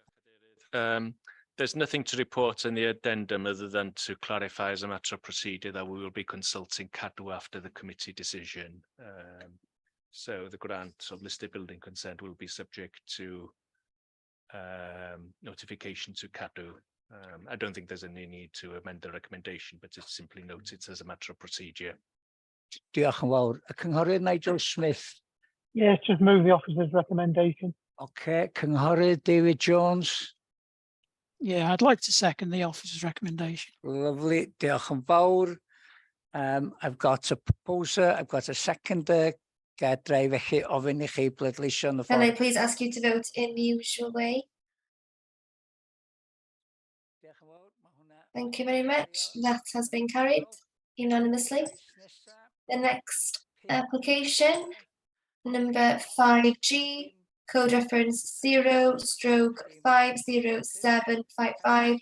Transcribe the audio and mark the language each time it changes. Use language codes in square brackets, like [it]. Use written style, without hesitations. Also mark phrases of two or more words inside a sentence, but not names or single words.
[en] There's nothing to report in the addendum other than to clarify as a matter of procedure that we will be consulting Cadw after the committee decision. So the grant of listed building consent will be subject to notification to Cadw. I don't think there's any need to amend the recommendation, but it's simply noted as a matter of procedure. [cy] Diolch yn fawr. Y cynghorydd Nigel Smith. [en] Yes, just move the officer's recommendation. [cy] Okay, cynghorydd David Jones. [en] Yeah, I'd like to second the officer's recommendation. Lovely. [cy] Diolch yn fawr. [en] I've got a proposer, I've got a seconder. [cy] Gadra i felly ofyn i chi bleidleisio yn y [en] Can I [cy] ffordd. [en] please ask you to vote in the usual way? Thank you very much. That has been carried unanimously. The next application, number 5G, code reference 0/50755.